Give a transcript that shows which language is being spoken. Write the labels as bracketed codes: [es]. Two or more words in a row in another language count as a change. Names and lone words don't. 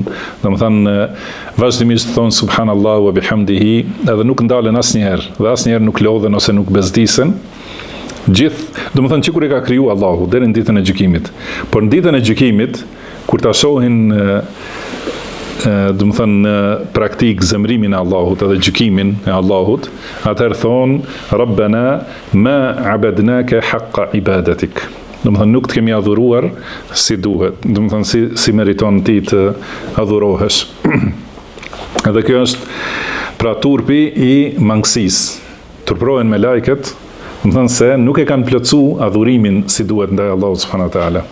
[sq] Domethënë vazhdimisht thonë [ar] سبحان الله وبحمده, [sq] edhe nuk ndalen asnjëherë, dhe asnjëherë nuk lodhen ose nuk bezdisen. Gjithë, domethënë që kur e ka kriju Allahu deri në ditën e gjykimit. Por në ditën e gjykimit, kur ta shohin domethënë në praktik zemrimin e Allahut edhe gjykimin e Allahut, atëherë thonë [ar] ربنا ما عبدناك حق عبادتك. [sq] Domethënë nuk të kemi adhuruar si duhet, domethënë si meriton ti të adhurohesh. Edhe kjo është pra turpi i mangësisë. Turprohen me lajket, domethënë se nuk e kanë plotsu adhurimin si duhet ndaj Allahut [ar] سبحانه وتعالى.